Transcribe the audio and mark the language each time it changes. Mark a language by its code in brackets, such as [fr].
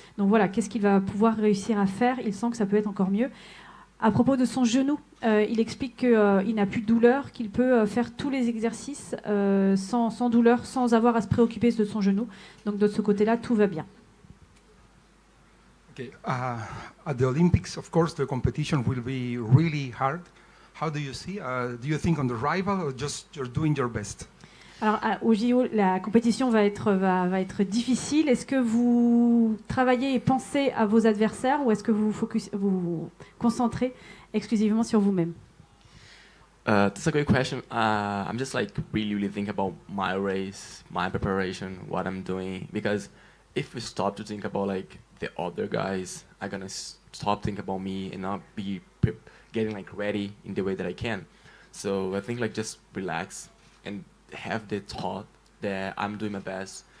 [fr] Donc voilà, qu'est-ce qu'il va pouvoir réussir à faire? Il sent que ça peut être encore mieux. À propos de son genou, il explique qu'il n'a plus de douleur, qu'il peut faire tous les exercices sans douleur, sans avoir à se préoccuper de son genou. Donc de ce côté-là, tout va bien. [en] Okay. At the Olympics, of course, the competition will be really hard. How do you see? Do you think on the rival or just you're doing your best? [fr] Alors, au JO, la compétition va être difficile. Est-ce que vous travaillez et pensez à vos adversaires ou est-ce que vous vous concentrez exclusivement sur vous-même? [en] That's a great question. I'm just like really thinking about my race, my preparation, what I'm doing. Because if we stop to think about like the other guys, I'm gonna stop thinking about me and not be getting like ready in the way that I can. So I think like just relax and have the thought that I'm doing my best.